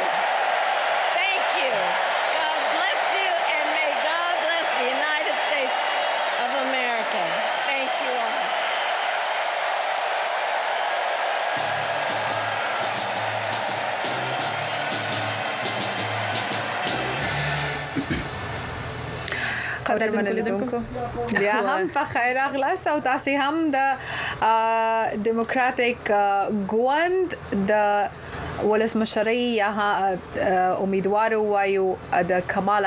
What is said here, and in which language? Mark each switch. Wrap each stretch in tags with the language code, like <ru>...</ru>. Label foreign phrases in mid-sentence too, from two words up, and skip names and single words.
<en>Thank you. God bless you, and may God bless the United States of America. Thank you all.</en> <ps>قدرمنو بیا هم په خیر اغلاست او تاسو هم د ډیموکراټیک ګوند د ولسمشرۍ یا امیدوار وایو د کامېلا</ps>